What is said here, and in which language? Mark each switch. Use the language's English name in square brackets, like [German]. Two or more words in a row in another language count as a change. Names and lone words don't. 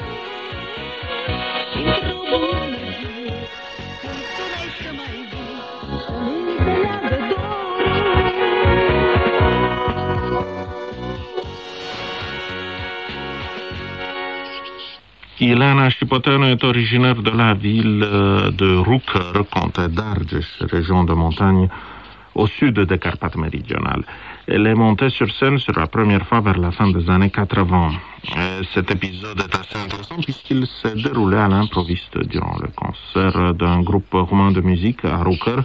[Romanian] Și într-o bună zi, când tu n-ai să mai vii, să-mi înțeleagă dorul. [French] Ileana Șipoteanu est originaire de la ville de Rucăr, comté d'Argeș, région de montagne au sud des Carpates méridionales. Elle est montée sur scène sur la première fois vers la fin des années 80. Et cet épisode est assez intéressant puisqu'il s'est déroulé à l'improviste durant le concert d'un groupe roumain de musique à Rucăr.